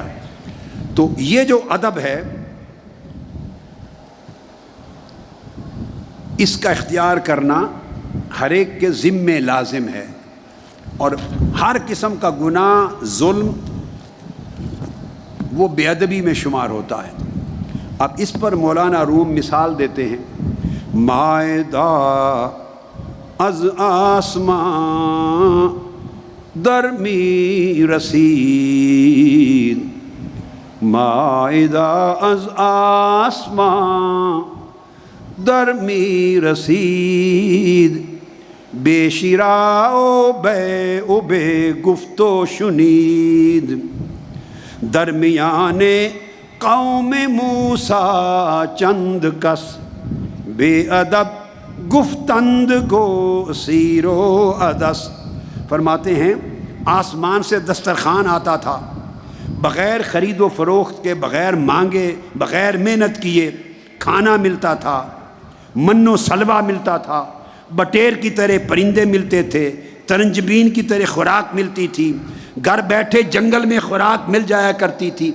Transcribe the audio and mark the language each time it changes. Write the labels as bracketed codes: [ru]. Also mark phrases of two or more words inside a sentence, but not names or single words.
[ur] تو یہ جو ادب ہے اس کا اختیار کرنا ہر ایک کے ذمے لازم ہے، اور ہر قسم کا گناہ، ظلم، وہ بے ادبی میں شمار ہوتا ہے۔ اب اس پر مولانا روم مثال دیتے ہیں، [fa] مائدہ از آسمان درمی رسید، مائدہ از آسمان درمی رسید، بے شیرا و بے گفت و شنید، درمیان قوم موسیٰ چند کس، بے ادب گفتند گو سیر و عدس۔ [ur] فرماتے ہیں آسمان سے دسترخوان آتا تھا، بغیر خرید و فروخت کے، بغیر مانگے، بغیر محنت کیے کھانا ملتا تھا، من و سلوہ ملتا تھا، بٹیر کی طرح پرندے ملتے تھے، ترنجبین کی طرح خوراک ملتی تھی، گھر بیٹھے جنگل میں خوراک مل جایا کرتی تھی۔